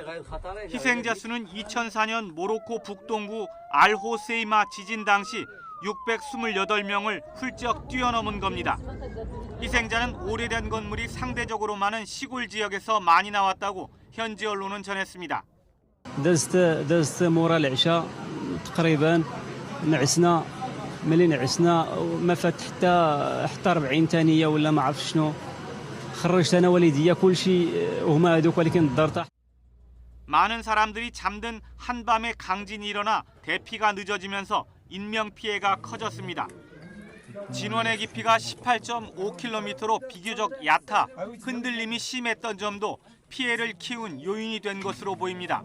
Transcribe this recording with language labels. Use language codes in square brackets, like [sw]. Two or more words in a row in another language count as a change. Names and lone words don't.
[ko] 희생자 수는 2004년 모로코 북동부 알호세이마 지진 당시 628명을 훌쩍 뛰어넘은 겁니다. 희생자는 오래된 건물이 상대적으로 많은 시골 지역에서 많이 나왔다고 현지 언론은 전했습니다. [ar] دزت مورا العشاء تقريبا نعسنا ملي نعسنا ما فات حتى 40 ثانيه ولا ما عرف شنو خرجت انا والديا كل شيء هما هذوك ولكن الدار طاح. [ko] 많은 사람들이 잠든 한밤에 강진이 일어나 대피가 늦어지면서 인명 피해가 커졌습니다. 진원의 깊이가 18.5km로 비교적 얕아 흔들림이 심했던 점도 피해를 키운 요인이 된 것으로 보입니다.